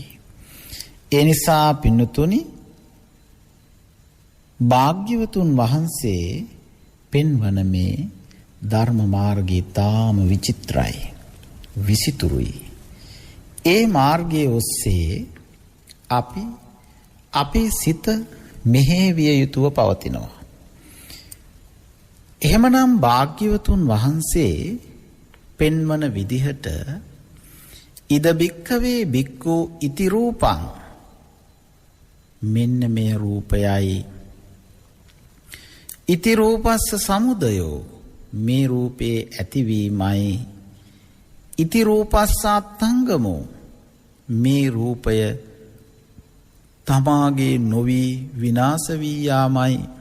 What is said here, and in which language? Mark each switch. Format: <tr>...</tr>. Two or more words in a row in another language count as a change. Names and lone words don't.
<si>ඒ නිසා පින්නතුනි භාග්‍යවතුන් වහන්සේ පෙන්වන මේ ධර්ම මාර්ගය තාම විචිත්‍රයි, විසිතුරුයි. ඒ මාර්ගයේ ඔස්සේ අපි අපේ සිත මෙහෙවිය යුතුව පවතිනවා. එහෙමනම් භාග්‍යවතුන් වහන්සේ පෙන්වන විදිහට</si> <pi>ඉද බික්කවේ බික්කු ඉති රූපං,</pi> <si>මෙන්න මේ රූපයයි.</si> <pi>ඉති රූපස්ස සමුදයෝ,</pi> <si>මේ රූපේ ඇතිවීමයි.</si> <pi>ඉති රූපස්සාත්තංගමෝ,</pi> <si>මේ රූපය තමාගේ නොවී විනාශ වී යාමයි.</si>